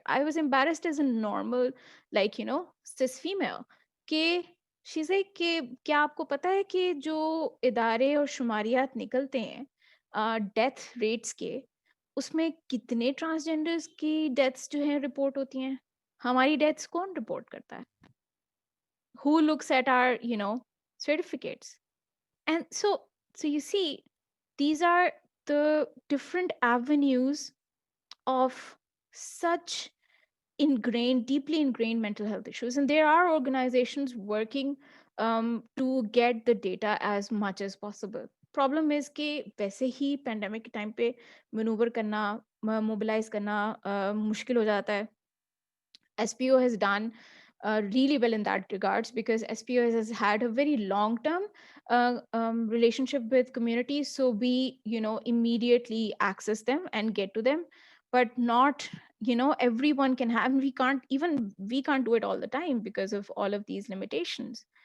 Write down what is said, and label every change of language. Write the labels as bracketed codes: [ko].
[en] I was embarrassed as a normal, cis female, [hi] कि [en] she's like [hi] कि क्या आपको पता है कि जो इदारे और शुमारियात निकलते हैं डेथ रेट्स के, उसमें कितने ट्रांसजेंडर्स की डेथ्स जो हैं रिपोर्ट होती हैं? हमारी डेथ्स कौन रिपोर्ट करता है? [en] Who looks at our certificates? And so you see, these are the different avenues of such deeply ingrained mental health issues. And there are organizations working to get the data as much as possible. Problem is [hi] कि वैसे ही pandemic के time पे maneuver करना, mobilize करना मुश्किल हो जाता है. [en] SPO has done really well in that regards, because SPO has had a very long-term relationship with communities. So we, immediately access them and get to them, but not, everyone can have, we can't do it all the time because of all of these limitations.